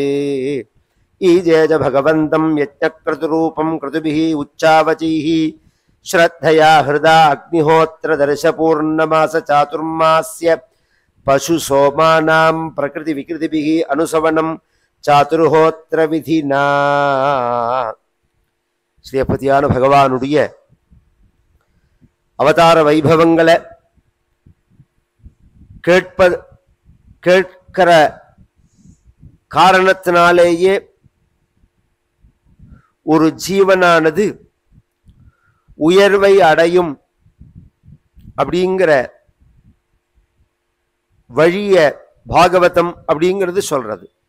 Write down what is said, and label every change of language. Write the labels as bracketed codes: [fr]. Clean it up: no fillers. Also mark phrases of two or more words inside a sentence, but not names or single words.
[sa] ईजेज भगवन्तं यज्ञक्रतुरूपं क्रतुभिः उच्चावचैः श्रद्धया हृदा अग्निहोत्रदर्शपूर्णमास चातुर्मास्य पशुसोमानां प्रकृति विकृतिभिः अनुसवनं चातुर्होत्र विधिना। [ta] ஸ்ரீபதியான பகவானுடைய அவதார வைபவங்களை கேட்கிற காரணத்தினாலேயே ஒரு ஜீவனானது உயர்வை அடையும் அப்படிங்கிற வழிய பாகவதம் அப்படிங்கிறது சொல்றது.